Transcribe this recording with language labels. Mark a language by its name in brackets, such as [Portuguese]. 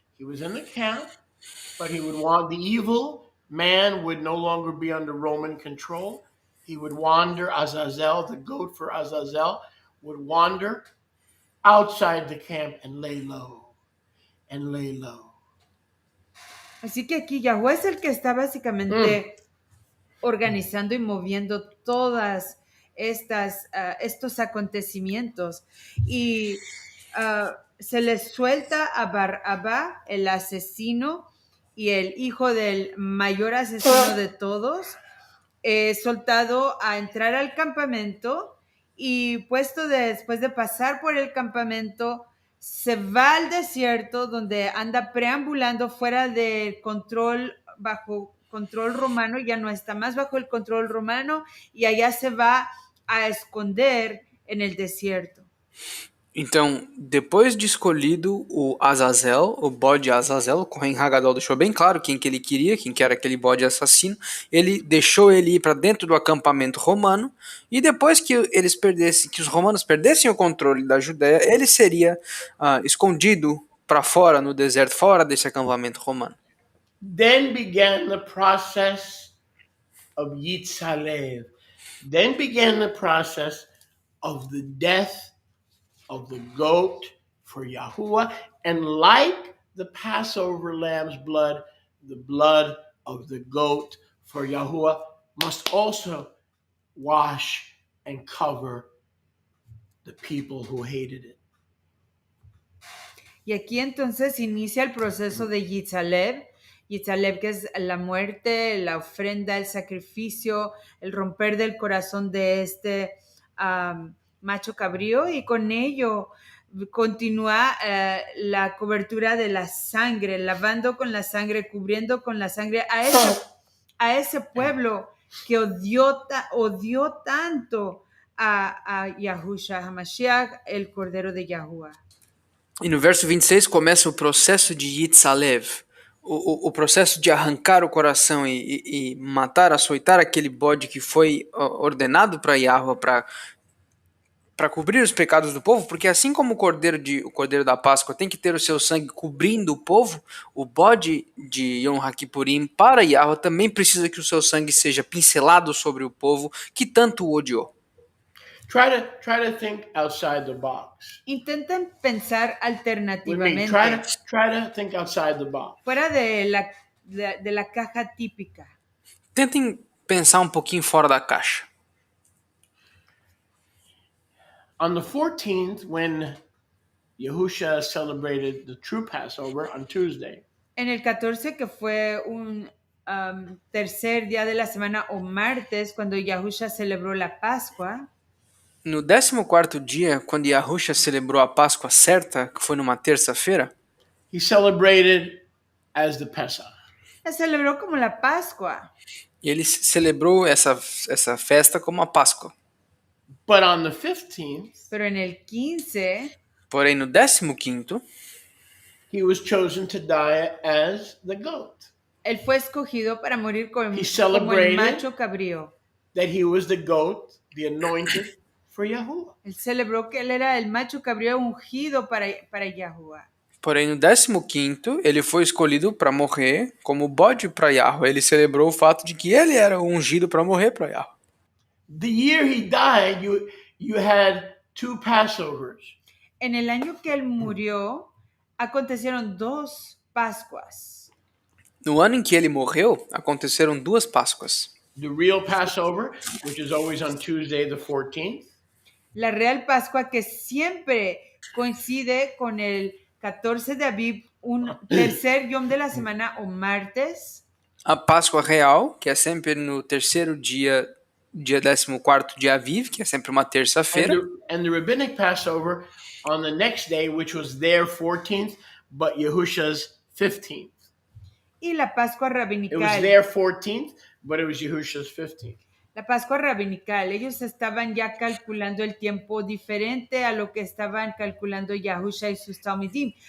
[English] He was in the camp, but he would want the evil man would no longer be under Roman control. He would wander, Azazel, the goat for Azazel, would wander outside the camp and lay low, and lay low. [Spanish] Así que aquí Yahuwah es el que está básicamente organizando y moviendo todas estos acontecimientos. Y se les suelta a Bar-Abba, el asesino y el hijo del mayor asesino de todos, soltado a entrar al campamento y puesto después de pasar por el campamento, se va al desierto donde anda preambulando fuera del control, bajo control romano, ya no está más bajo el control romano y allá se va a esconder en el desierto. [Portuguese] Então, depois de escolhido o Azazel, o bode Azazel, o Kohen Hagadol deixou bem claro quem que ele queria, quem que era aquele bode assassino, ele deixou ele ir para dentro do acampamento romano, e depois que que os romanos perdessem o controle da Judéia, ele seria escondido para fora, no deserto, fora desse acampamento romano. [English] Then began the process of Yitzhalev. Then began the process of the death of the goat for Yahuwah, and like the Passover lamb's blood, the blood of the goat for Yahuwah must also wash and cover the people who hated it. [Spanish] Y aquí entonces inicia el proceso de Yitzhalev. Yitzhalev, que es la muerte, la ofrenda, el sacrificio, el romper del corazón de este macho cabrío, y con ello continúa la cobertura de la sangre, lavando con la sangre, cubriendo con la sangre a ese pueblo que odió tanto a Yahushua HaMashiach, el Cordero de Yahuwah. [Portuguese] E no verso 26 começa o processo de Yitzhalev, o processo de arrancar o coração e matar, açoitar aquele bode que foi ordenado para Yahweh para cobrir os pecados do povo, porque assim como o cordeiro da Páscoa tem que ter o seu sangue cobrindo o povo, o bode de Yom HaKippurim para Yahweh também precisa que o seu sangue seja pincelado sobre o povo que tanto o odiou. [English] Try to think outside the box. [Spanish] Intenten pensar alternativamente. [English] Try to think outside the box. [Spanish] Fuera de la caja típica. [Portuguese] Tentem pensar um pouquinho fora da caixa. [English] On the 14th, when Yahusha celebrated the true Passover on Tuesday, [Spanish] En el 14, que fue un tercer día de la semana o martes, cuando Yahusha celebró la Pascua, [Portuguese] no 14º dia, quando Yahusha celebrou a Páscoa certa, que foi numa terça-feira, [English] he celebrated as the Pesach. [Spanish] la celebró como la Pascua. [Portuguese] Ele celebrou essa festa como a Páscoa. [English] But on the 15th, [Spanish] Pero en el 15, [Portuguese] porém no 15º, [English] he was chosen to die as the goat. [Spanish] él fue escogido para morir como el [English] celebrated [Spanish] macho cabrío. [English] That he was the goat, the anointed for Yahuwah. [Spanish] Él celebró que él era el macho cabrío ungido para Yahuwah. [Portuguese] Porém, no 15º, ele foi escolhido para morrer como bode para Yahweh. Ele celebrou o fato de que ele era o ungido para morrer para Yahweh. [English] The year he died, you had two Passovers. [Spanish] En el año que él murió, acontecieron 2 Pascuas. [Portuguese] No ano em que ele morreu, aconteceram 2 Páscoas. [English] The real Passover, which is always on Tuesday the 14th. [Spanish] La real Pascua, que siempre coincide con el 14 de Aviv, un tercer yom de la semana o martes. [Portuguese] A Páscoa real, que é sempre no terceiro dia, dia 14º de Aviv, que é sempre uma terça-feira. [English] And the rabbinic Passover on the next day, which was their 14th, but Yahusha's 15th. [Spanish] Y la Pascua [English] It was [Spanish] Rabinical. [English] their 14th, but it was Yahusha's 15th. [Spanish] La Pascua Rabinical, ellos estaban ya calculando el tiempo diferente a lo que estaban calculando Yahusha y sus Talmidim.